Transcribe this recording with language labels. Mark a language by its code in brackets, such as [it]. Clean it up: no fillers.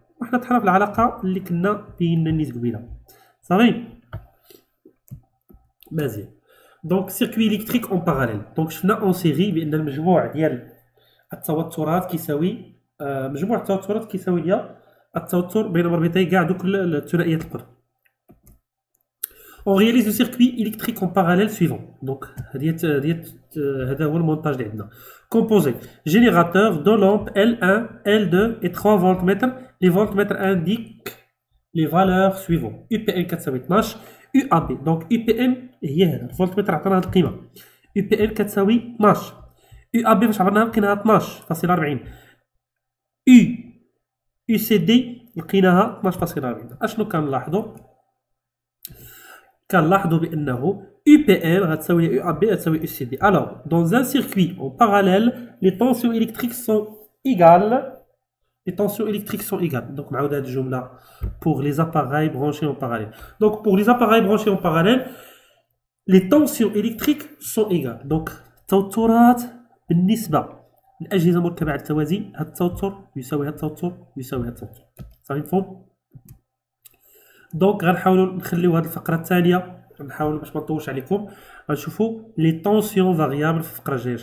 [ar] وحنا تحنا في العلاقة اللي كنا بينا نيت قبيله. صافي. مزيان. دونك سيركوي إلكتريك أون باراليل. دونك شفنا أون سيري بأن المجموع ديال التوترات كيساوي مجموع التوترات كيساوي ليا التوتر بين مربطي كاع دوك الثنائيات القطب. [fr] On réalise le circuit électrique en parallèle suivant. [ar] Donc, هذا هو المونتاج اللي عندنا. [fr] Composé générateur, deux lampes L1, L2 et 3 voltmètres. Les voltmètres indiquent les valeurs suivantes. UPN [ar] كتساوي [fr] 12 UAB. [ar] Donc UPN هي هذا الفولتمتر عطانا هذه القيمة. UPN كتساوي 12. UAB فاش عبرناها لقيناها 12.40. UCD لقيناها 12.40. اشنو كنلاحظوا؟ كنلاحظوا بأنه UPN غتساوي UAB غتساوي UCD. [fr] Alors, dans un circuit en parallèle, les tensions électriques sont égales. Les tensions électriques sont égales. Donc, on a dit pour les appareils branchés en parallèle. Donc, pour les appareils branchés en parallèle, les tensions électriques sont égales. [ar] Donc, التوترات بالنسبة للأجهزة مركبة على التوازي، هذا التوتر يساوي هذا التوتر يساوي هذا التوتر. صافي مفهوم؟ دونك غنحاولوا نخليو هذه الفقرة الثانية، نحاولوا باش ما نطولش عليكم، غنشوفوا [fr] لي طونسيون فاريابل [ar] في الفقرة الجاية.